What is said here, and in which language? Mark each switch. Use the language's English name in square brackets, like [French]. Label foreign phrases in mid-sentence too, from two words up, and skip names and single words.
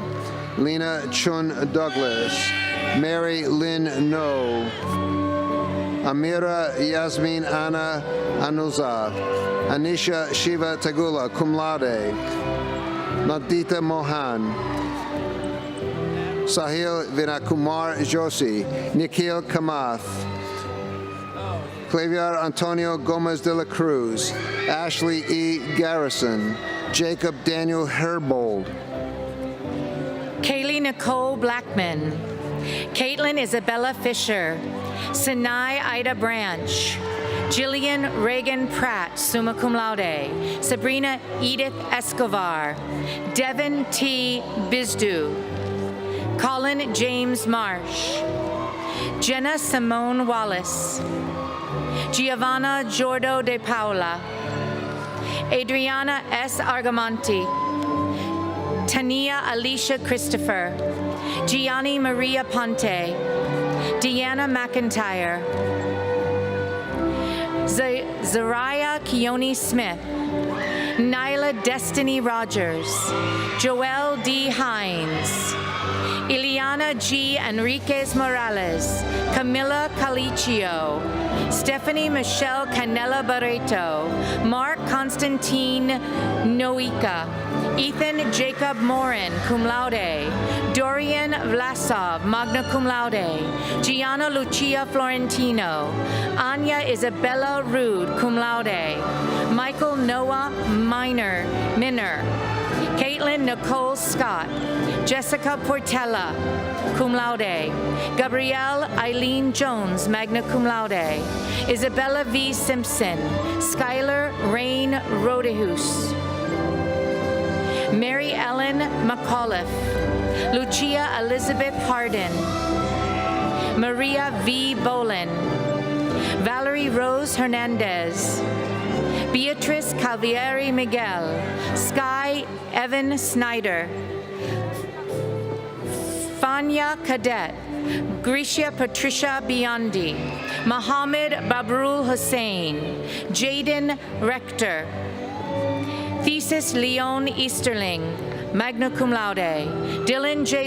[English] Lena Chun Douglas, Mary Lynn No, Amira Yasmin Anna Anuza, Anisha Shiva Tagula, [Latin] cum laude, [English] Nadita Mohan, Sahil Vinakumar Joshi, Nikhil Kamath, Clavier Antonio Gomez de la Cruz, Ashley E. Garrison, Jacob Daniel Herbold, Kaylee Nicole Blackman, Caitlin Isabella Fisher, Sinai Ida Branch, Jillian Reagan Pratt, [Latin] summa cum laude, [English] Sabrina Edith Escobar, Devin T. Bizdu, Colin James Marsh, Jenna Simone Wallace, Giovanna Jordo de Paula, Adriana S. Argamonti, Tania Alicia Christopher, Gianni Maria Ponte, Deanna McIntyre, Zariah Keone Smith, Nyla Destiny Rogers, Joelle D. Hines, Ileana G. Enriquez Morales, Camila Calicchio, Stephanie Michelle Canella Barreto, Mark Constantine Noika, Ethan Jacob Morin, [Latin] cum laude, [English] Dorian Vlasov, [Latin] magna cum laude, [English] Gianna Lucia Florentino, Anya Isabella Rude, [Latin] cum laude, [English] Michael Noah Minor, Caitlin Nicole Scott, Jessica Portella, [Latin] cum laude, [English] Gabrielle Eileen Jones, [Latin] magna cum laude, [English] Isabella V. Simpson, Skylar Rain Rodehus, Mary Ellen McAuliffe, Lucia Elizabeth Hardin, Maria V. Bolin, Valerie Rose Hernandez, Beatrice Calvieri Miguel, Sky Evan Snyder, Fania Cadet, Grisha Patricia Biondi, Mohammed Babrul Hussein, Jaden Rector, Thesis Leon Easterling, [Latin] magna cum laude, [English] Dylan J.